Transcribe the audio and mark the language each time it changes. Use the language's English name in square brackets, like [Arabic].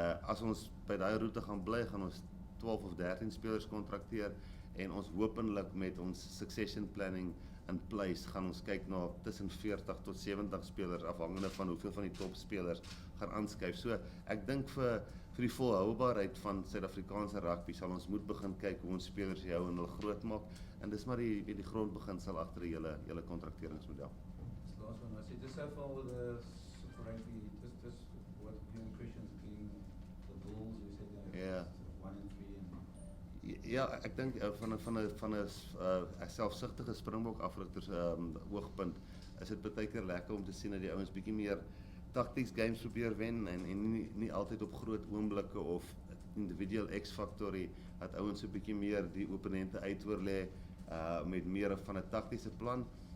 [Afrikaans] As ons by daai roete gaan bly, gaan ons 12 of 13 spelers kontrakteer, en ons hopelik met ons [English] succession planning in place [Afrikaans] gaan ons kyk na tussen 40 tot 70 spelers, afhangende van hoeveel van die topspelers gaan aanskuif. So ek dink vir vir die volhoubaarheid van Suid-Afrikaanse rugby sal ons moet begin kyk hoe ons spelers hou en hulle groot maak. En dis maar die grondbeginsel agter die hele kontrakteringsmodel. [English] This last one, I see just so far with the Super Rugby, just what your impressions being the Bulls, you said they're Yeah. 1 and 3 and [Afrikaans] Ja, ek dink van 'n selfsugtige Springbok afrigters oogpunt is dit baie keer lekker om te sien dat die ouens bietjie meer [English] tactics games [Afrikaans] probeer wen en nie altyd op groot oomblikke of individual X-faktorie dat ouens 'n bietjie meer die opponente uitoorlê met meer van 'n taktiese plan.